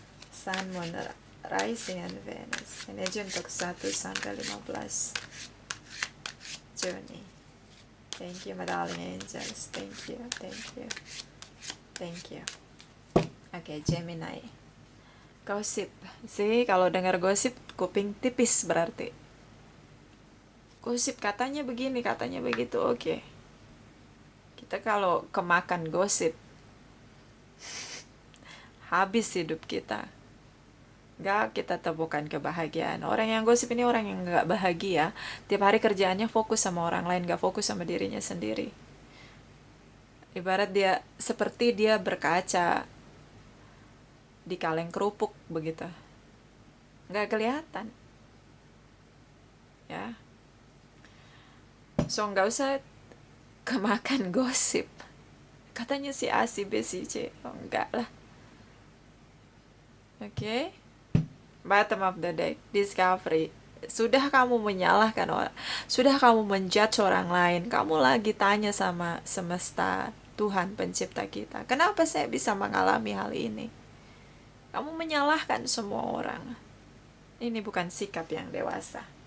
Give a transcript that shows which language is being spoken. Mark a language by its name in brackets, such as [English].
[English] Sun, Moon, Rising, and Venus. [Indonesian] Energi untuk 1 sampai 15 Juni. [English] Thank you, my darling angels. Thank you, thank you, thank you. [Indonesian] Oke, Gemini. Gosip. Sih, kalau dengar gosip, kuping tipis berarti. Gosip katanya begini, katanya begitu. Oke. Kita kalau kemakan gosip, habis hidup kita. Gak kita temukan kebahagiaan. Orang yang gosip ini orang yang gak bahagia. Tiap hari kerjaannya fokus sama orang lain, gak fokus sama dirinya sendiri. Ibarat dia, seperti dia berkaca di kaleng kerupuk begitu. Gak kelihatan. Ya. So gak usah kemakan gosip. Katanya si A, si B, si C. Oh enggak lah. Oke. [English] Bottom of the deck, discovery. [Indonesian] Sudah kamu menyalahkan orang, sudah kamu menjudge orang lain, kamu lagi tanya sama semesta, Tuhan pencipta kita, kenapa saya bisa mengalami hal ini? Kamu menyalahkan semua orang. Ini bukan sikap yang dewasa.